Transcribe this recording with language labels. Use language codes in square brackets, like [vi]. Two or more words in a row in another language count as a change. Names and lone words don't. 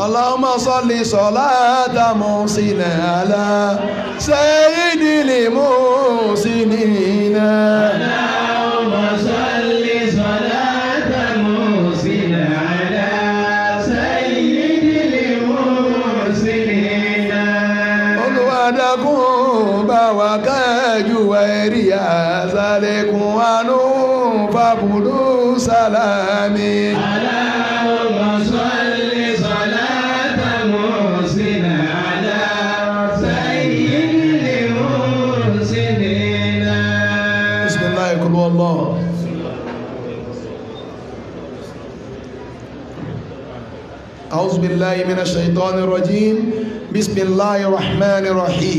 [ar] اللهم صل صلاة محسن على سيد المحسنين اللهم صل صلاة محسن على سيد المرسلين [yo] olùwàdàkùn bá wa kájú ẹ̀rí àzàlẹ̀kùn àánú fàbùdù sálámì. [ar] اللهم صل صلاة محسن على سيد المرسلين بسم الله قل هو الله. أعوذ بالله من الشيطان الرجيم بسم الله الرحمن الرحيم.